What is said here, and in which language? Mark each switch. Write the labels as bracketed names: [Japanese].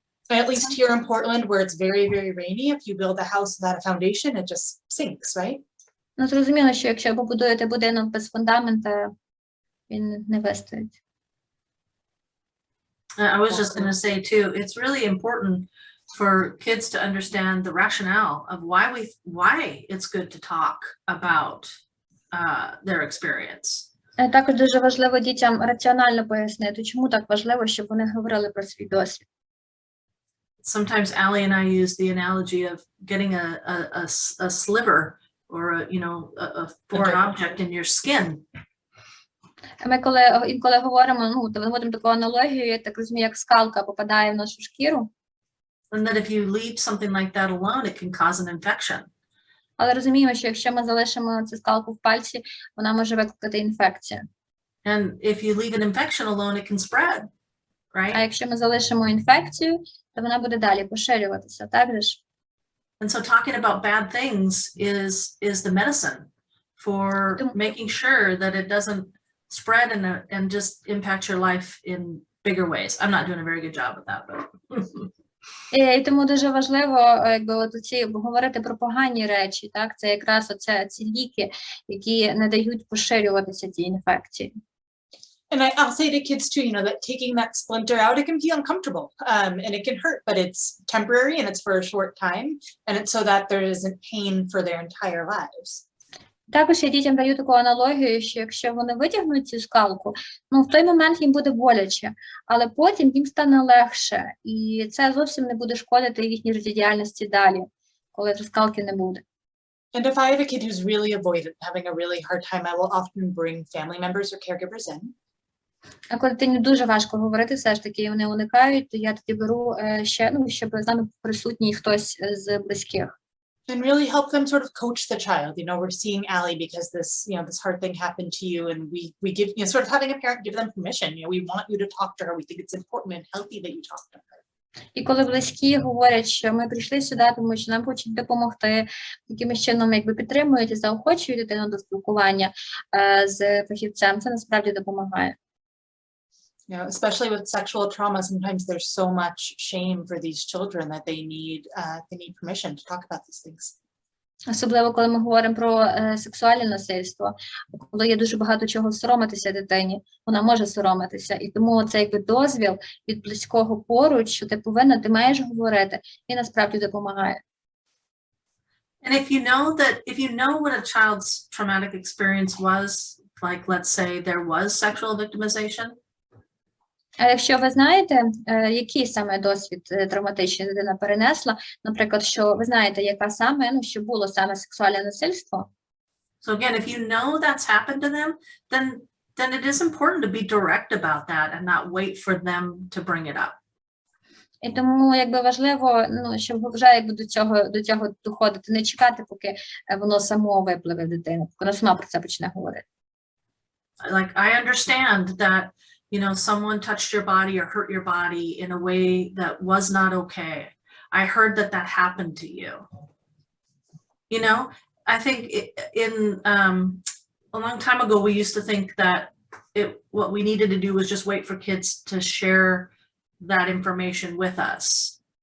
[English] And at least here in Portland, where it's very, very rainy, if you build a house without a foundation, it just sinks, right? [Ukrainian] Зрозуміло, що якщо побудуєте будинок без фундамента, він не вистоїть. [English] I was just going to say too, it's really important for kids to understand the rationale of why it's good to talk about their experience. [Ukrainian] Також дуже важливо дітям раціонально пояснити, чому так важливо, щоб вони говорили про свій досвід. [English] Sometimes Allie and I use the analogy of getting a sliver or a foreign object in your skin. [Ukrainian] Ми інколи говоримо, виводимо таку аналогію, я так розумію, як скалка попадає в нашу шкіру. [English] And that if you leave something like that alone, it can cause an infection. [Ukrainian] Але розуміємо, що якщо ми залишимо цю скалку в пальці, вона може викликати інфекцію. [English] And if you leave an infection alone, it can spread, right? [Ukrainian] А якщо ми залишимо інфекцію, то вона буде далі поширюватися, так же ж? [English] And so talking about bad things is the medicine for making sure that it doesn't spread and just impact your life in bigger ways. I'm not doing a very good job with that, but [Ukrainian] І тому дуже важливо, говорити про погані речі, так? Це якраз ці ліки, які не дають поширюватися ці інфекції. [English] And I'll say to kids too, you know, that taking that splinter out, it can be uncomfortable and it can hurt, but it's temporary and it's for a short time. And it's so that there isn't pain for their entire lives. [Ukrainian] Також я дітям даю таку аналогію, що якщо вони витягнуть цю скалку, ну в той момент їм буде боляче, але потім їм стане легше, і це зовсім не буде шкодити їхній життєдіяльності далі, коли скалки не буде. [English] And if I have a kid who's really avoidant, having a really hard time, I will often bring family members or caregivers in. [Ukrainian] А коли дитині дуже важко говорити, все ж таки вони уникають, то я тоді беру ще, ну, щоб з нами присутній хтось з близьких. [English] And really help them sort of coach the child. You know, we're seeing Allie because this, you know, this hard thing happened to you, and we give, you know, sort of having a parent give them permission. You know, we want you to talk to her. We think it's important and healthy that you talk to her. [Ukrainian] І коли близькі говорять, що ми прийшли сюди, тому що нам хочуть допомогти, якимось чином якби підтримують і заохочують дитину до спілкування з фахівцем, це насправді допомагає. [English] You know, especially with sexual trauma, sometimes there's so much shame for these children that they need permission to talk about these things. [Ukrainian] Особливо, коли ми говоримо про сексуальне насильство, коли є дуже багато чого соромитися дитині, вона може соромитися. І тому це якби дозвіл від близького поруч, що ти повинна, ти маєш говорити, і насправді допомагає. [English] And if you know what a child's traumatic experience was, like let's say there was sexual victimization. [Ukrainian] А якщо ви знаєте, який саме досвід травматичний дитина перенесла, наприклад, що ви знаєте, яка саме, ну, що було саме сексуальне насильство. [English] So again, if you know that's happened to them, then it is important to be direct about that and not wait for them to bring it up. [Ukrainian] І тому якби важливо, ну, щоб вже якби до цього доходити, не чекати, поки воно само випливе в дитину, поки вона сама про це почне говорити. [English] Like I understand that, you know, someone touched your body or hurt your body in a way that was not okay. I heard that happened to you. You know, I think a long time ago, we used to think that what we needed to do was just wait for kids to share that information with us.